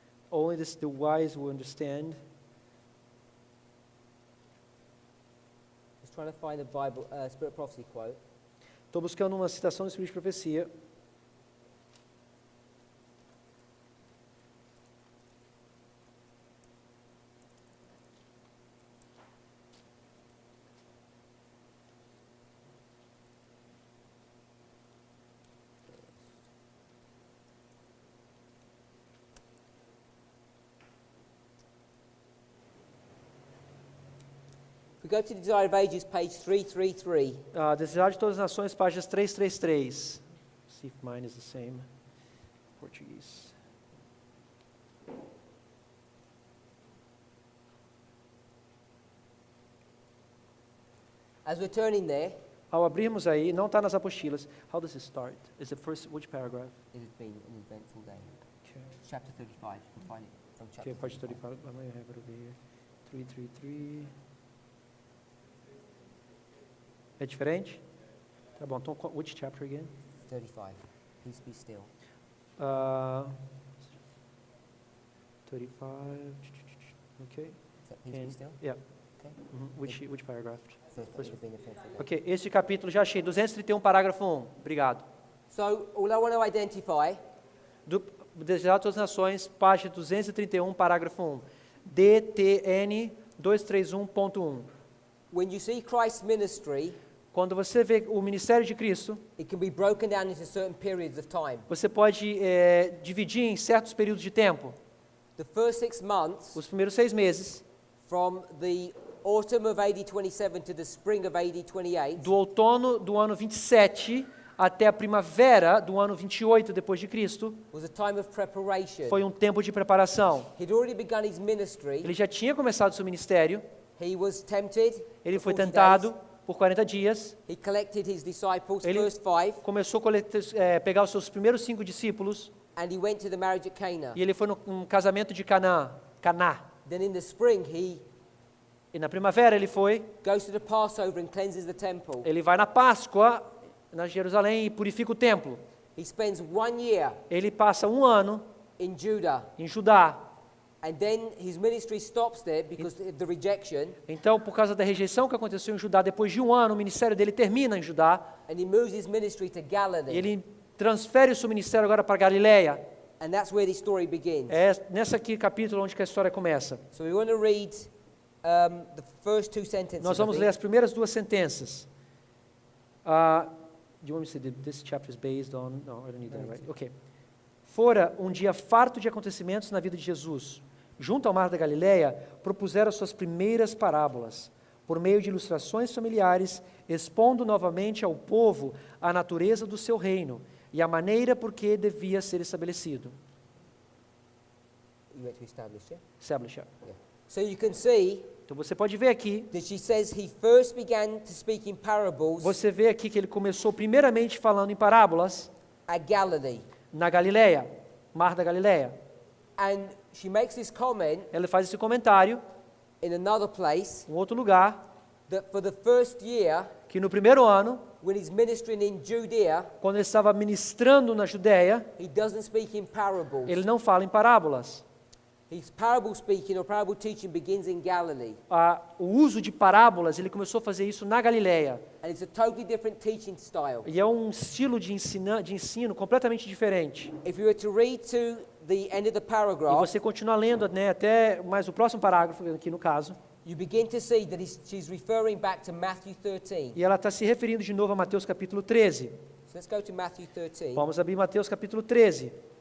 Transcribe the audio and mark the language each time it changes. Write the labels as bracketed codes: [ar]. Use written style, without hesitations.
[en] Only the wise will understand. Just trying to find a Bible Spirit of Prophecy quote. [pt] Estou buscando uma citação do Espírito de Profecia. [en] We go to the Desire of Ages, page 333. [pt] Desejar de todas as nações, páginas 333. [en] See if mine is the same. Português. As we're turning there, [pt] Ao abrirmos aí, não está nas apostilas. [en] How does it start? Is it first, which paragraph? it has been an eventful day. Okay, Chapter 35, you can find it from chapter okay, page 35. 35. I might have it over here. 333. [pt] É diferente? Tá bom, então, [en] which chapter again? 35. Peace be still. 35. Okay. Is that peace be And, still? yeah. Okay. Which paragraph? First, it would have been an eventful day. [pt] Ok, este capítulo já achei. 231, parágrafo 1. Obrigado. [en] So, all I want to identify [pt] Desejar de todas as nações, página 231, parágrafo 1. DTN 231.1. [en] when you see Christ's ministry, [pt] Quando você vê o ministério de Cristo, [en] it can be broken down into certain periods of time. [pt] você pode dividir em certos períodos de tempo. [en] The first 6 months, [pt] Os primeiros 6 meses, [en] from the autumn of AD 27 to the spring of AD 28, [pt] do outono do ano 27 até a primavera do ano 28 depois de Cristo, [en] was a time of preparation. [pt] foi um tempo de preparação. [en] He'd already begun his ministry. [pt] Ele já tinha começado seu ministério, [en] He was tempted. [pt] ele [en] for [pt] foi 40 tentado [en] days. [pt] por 40 dias, [en] He collected his disciples, [pt] Ele- [en] first 5, [pt] começou a pegar os seus primeiros 5 discípulos, [en] and he went to the marriage at Cana. [pt] e ele foi num casamento de Caná. [en] Then in the spring, he [pt] E na primavera ele [en] goes to the Passover and cleanses the temple. [pt] ele vai na Páscoa, na Jerusalém, e purifica o templo. [en] He spends 1 year [pt] Ele passa 1 ano [en] in Judah, [pt] em Judá. [en] and then his ministry stops there because of the rejection, [pt] Então, por causa da rejeição que aconteceu em Judá, depois de 1 ano, o ministério dele termina em Judá, [en] and he moves his ministry to [pt] e [en] Galilee. [pt] ele transfere o seu ministério agora para Galileia. [en] And that's where this story begins. [pt] É nessa aqui capítulo onde que a história começa. [en] So we want to read the first 2 sentences. [pt] Nós [en] I [pt] vamos [en] think. [pt] ler as primeiras 2 sentenças. [en] Do you want me to say that this chapter is based on? No, I don't need that, right? Okay. [pt] Fora um dia farto de acontecimentos na vida de Jesus. Junto ao mar da Galileia, propuseram suas primeiras parábolas, por meio de ilustrações familiares, expondo novamente ao povo a natureza do seu reino e a maneira por que devia ser estabelecido. [en] You want to establish, yeah? Establish, yeah. Yeah. So you can see [pt] Então você pode ver aqui, [en] that she says he first began to speak in parables [pt] você vê aqui que ele começou primeiramente falando em parábolas [en] at Galilee. [pt] na Galileia, mar da Galileia. [en] And she makes this comment [pt] Ela faz esse comentário [en] in another place [pt] em outro lugar, [en] that for the first year, [pt] que no primeiro ano, [en] when he's ministering in Judea, [pt] quando ele estava ministrando na Judéia, [en] he doesn't speak in parables. [pt] ele não fala em parábolas. [en] His parable speaking or parable teaching begins in Galilee. [pt] O uso de parábolas, ele começou a fazer isso na Galileia. [en] And it's a totally different teaching style. [pt] E é um estilo de ensino completamente diferente. [en] If you were to read to the end of the [pt] E [en] paragraph, [pt] você continua lendo, né, até mais o próximo parágrafo, aqui no caso, [en] you begin to see that she's referring back to Matthew 13. [pt] e ela está se referindo de novo a Mateus capítulo 13. [en] So let's go to Matthew 13. [pt] Vamos abrir Mateus capítulo 13.